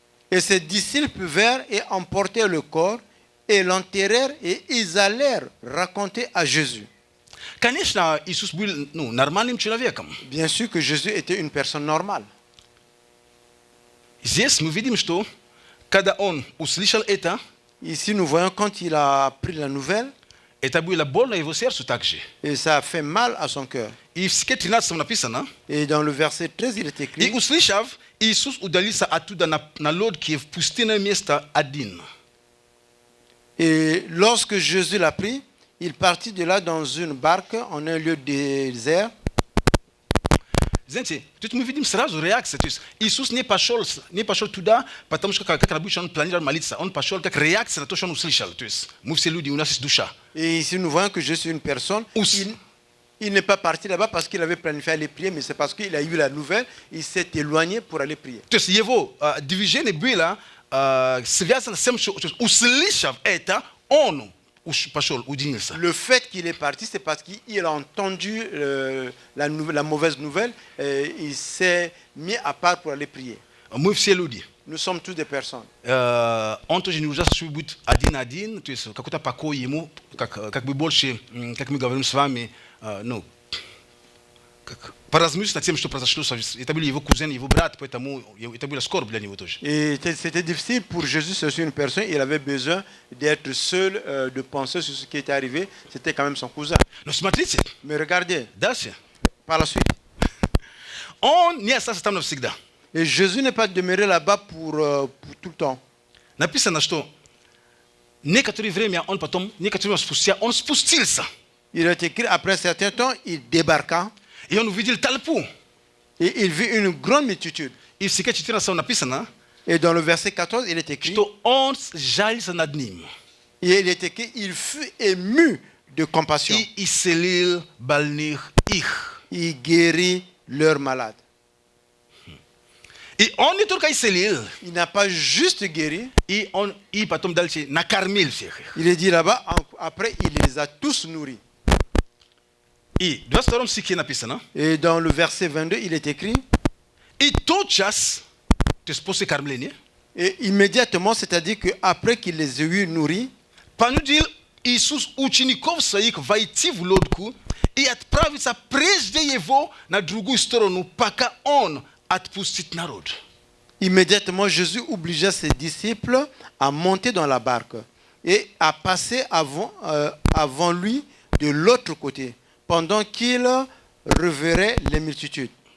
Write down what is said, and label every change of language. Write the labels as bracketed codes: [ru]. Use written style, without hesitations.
[fr] et ses disciples vinrent et emportèrent le corps et l'enterrèrent et ils allèrent raconter à Jésus. [ru] Конечно, Иисус был нормальным человеком. [fr] Bien sûr que Jésus était une personne normale. [ru] Здесь мы видим, что когда он услышал это, [fr] Ici, nous voyons quand il a appris la nouvelle, [ru] это было больно его сердцу также. [fr] et ça a fait mal à son cœur. [ru] И в стихе 13 написано, [fr] Et dans le verset 13, il est [ru] и [fr] écrit, [ru] услышав, Иисус удалился оттуда на лодке в пустынное место один. [fr] et lorsque Jésus l'a pris, il partit de là dans une barque en un lieu désert. [ru] знаете, тут мы видим сразу реакцию. То есть Иисус не пошел туда, потому что как обычно он планировал молиться. Он пошел как реакция на то, что он услышал. То есть мы все люди, у нас есть душа. [fr] Et ici, nous voyons que Jésus est une personne. Il n'est pas parti là-bas parce qu'il avait planifié aller prier, mais c'est parce qu'il a eu la nouvelle, il s'est éloigné pour aller prier. [ru] То есть его движение было связано с тем, что услышав это, он пошел, уединился. [fr] Le fait qu'il est parti, c'est parce qu'il a entendu la mauvaise nouvelle, et il s'est mis à part pour aller prier. [ru] Мы все люди. [fr] Nous sommes tous des personnes. [ru] Он тоже не ужасно будет один-один, то есть какой-то покой ему, как бы больше, как мы говорим с вами, ну, как поразмыслить над тем, что произошло. Это были его кузены, его брат, поэтому это было скорбь для него тоже. [fr] Et c'était difficile pour Jésus, c'est aussi une personne, il avait besoin d'être seul, de penser sur ce qui était arrivé. C'était quand même son cousin. [ru] Но смотрите, [fr] Mais regardez, [ru] дальше. [fr] par la suite. [ru] Он не остался там навсегда. [fr] Et Jésus n'est pas demeuré là-bas pour tout le temps. [ru] Написано, что некоторое время он потом, некоторое время спустя, он спустился. [fr] Il est écrit, après un certain temps, il débarqua [ru] И он увидел толпу. [fr] et il vit une grande multitude. [ru] И в стихе 14 написано, [fr] Et dans le verset 14, il est écrit, [ru] что он сжалился над ним [fr] et il est écrit, il fut ému de compassion. [ru] и исцелил больных их. [fr] Il guérit leurs malades. [ru] И он не только исцелил, [fr] Il n'a pas juste guéri, [ru] и потом дальше накормил всех их. [fr] il est dit là-bas, après, il les a tous nourris. [ru] И в 22 стихе написано, [fr] Et dans le verset 22, il est écrit, [ru] и тотчас, то есть после кормления, [fr] et immédiatement, c'est-à-dire qu'après qu'il les ait eu nourris, [ru] понудил Иисус учеников своих войти в лодку и отправиться прежде его на другую сторону, пока он отпустит народ. [fr] immédiatement, Jésus obligea ses disciples à monter dans la barque et à passer avant lui de l'autre côté, pendant qu'il reverrait les multitudes.